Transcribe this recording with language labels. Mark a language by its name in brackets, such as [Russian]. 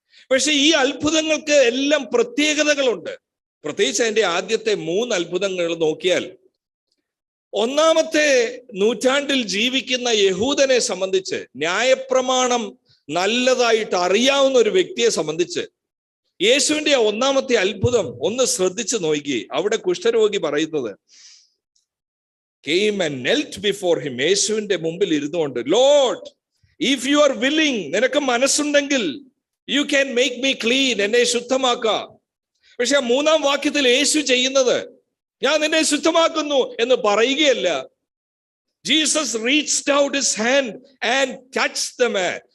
[Malayalam] പക്ഷെ ഈ അത്ഭുതങ്ങൾക്ക് എല്ലാം പ്രത്യേകതകളുണ്ട്. പ്രത്യേകിച്ച് അതിന്റെ ആദ്യത്തെ 3 അത്ഭുതങ്ങൾ നോക്കിയാൽ, 1ാമത്തെ നൂറ്റാണ്ടിൽ ജീവിക്കുന്ന യഹൂദനെ സംബന്ധിച്ച്, ന്യായപ്രമാണം നല്ലതായിട്ട് അറിയാവുന്ന ഒരു വ്യക്തിയെ സംബന്ധിച്ച്, യേശുവിന്റെ 1ാമത്തെ അത്ഭുതം ഒന്ന് ശ്രദ്ധിച്ചു നോക്കി. അവിടെ കുഷ്ഠരോഗി പറയുന്നത്, [English] came and knelt before him, [Malayalam] യേശുവിന്റെ മുമ്പിൽ ഇരുന്നുകൊണ്ട്, [English] Lord, if you are willing, [Malayalam] നിനക്ക് മനസ്സുണ്ടെങ്കിൽ, [English] you can make me clean, [Malayalam] എന്നെ ശുദ്ധമാക്കാം. പക്ഷെ 3ാം വാക്യത്തിൽ യേശു ചെയ്യുന്നത്, ഞാൻ നിന്നെ ശുദ്ധമാക്കുന്നു എന്ന് പറയുകയല്ല. [English] Jesus reached out his hand and touched the man.